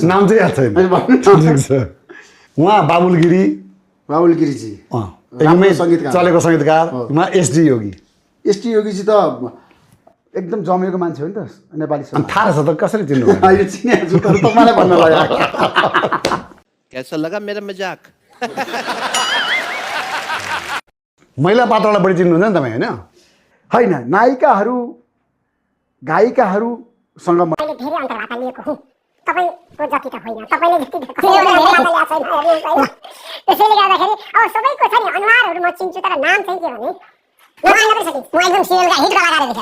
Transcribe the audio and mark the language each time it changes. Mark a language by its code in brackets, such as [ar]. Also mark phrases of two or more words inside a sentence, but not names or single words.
[ne] नाम चाहिँ याद छैन ठिक छ उहाँ बाबुल गिरीजी एकदमै सङ्गीतकार चलेको सङ्गीतकार उहाँ एसडी योगी एसटी योगीजी त एकदम जमेको मान्छे हो नि त नेपाली अनि थाहा छ त कसरी चिन्नु अहिले चिनेको छु तर तपाईँलाई भन्न लाग्यो [hi] कैसा लगा मेरा मजाक [ne] महिला पात्रलाई बढी चिन्नुहुन्छ नि तपाईँ होइन होइन नायिकाहरू गायिकाहरूसँग मैले धेरै अन्तर्वार्ता लिएको हुँ तपाईँको जति त होइन तपाईँले जति त्यसैले गर्दाखेरि अब सबैको छ नि अनुहारहरू म चिन्छु तर नाम चाहिँ के भने नमान्न पनि सकिन्छ म एकदम सिरियलका हिट कलाकार देखेँ